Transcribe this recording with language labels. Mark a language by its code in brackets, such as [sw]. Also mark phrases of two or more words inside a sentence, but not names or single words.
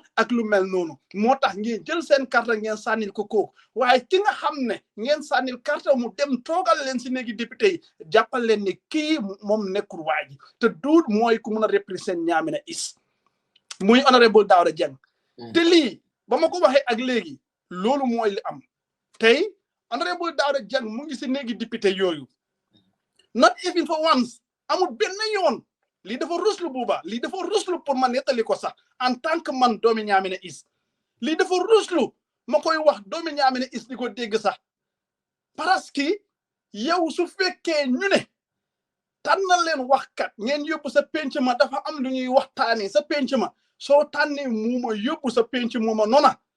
[wo] ak lu mel noonu moo tax ngeen jël seen carte ngeen sànnil ko kooku waaye ki nga xam ne ngeen sànnil carte mu dem toogal leen si néegi député yi jàppal leen ne kii moom nekkul waa ji te duut mooy ku mun a représenter Nyamena East muy honorable Dawda Jeng te lii ba ma ko waxee ak léegi loolu mooy li am tey honorable Dawda Jeng mu ngi si néegi député yooyu [en] not even for once [wo] amul benn yoon lii dafa ruslu buuba lii dafa ruslu pour ma nettali ko sax [fr] en tant que [wo] man doomi Nyamena East lii dafa ruslu ma koy wax doomi Nyamena East di ko dégg sax [fr] parce que [wo] yow su fekkee ñu ne tànnal leen waxkat ngeen yóbbu sa penc ma dafa am lu ñuy waxtaanee sa penc ma soo tànnee muuma yóbbu sa penc muuma noona